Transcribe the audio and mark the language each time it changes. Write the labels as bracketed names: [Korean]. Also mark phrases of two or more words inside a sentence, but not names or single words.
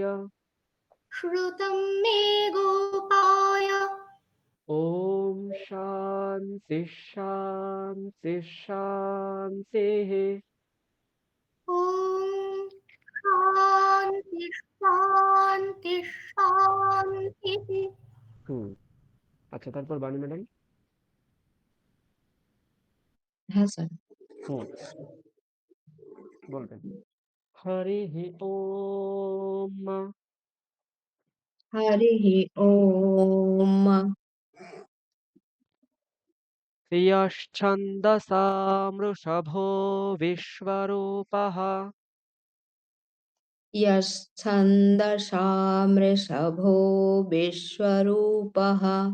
[Sanskrit] श्रुतं मे गोपाय। ॐ शान्ति शान्ति शान्तिः। ॐ शान्ति शान्ति शान्तिः। [Bangla] হুম। আচ্ছা, তারপর বাণী ম্যাডাম। হ্যাঁ স্যার। হুম, বলবেন। [Sanskrit] হরিः ওম। হরিः ওম। यश्छन्दसामृषभो विश्वरूपः यश्छन्दसामृषभो विश्वरूपः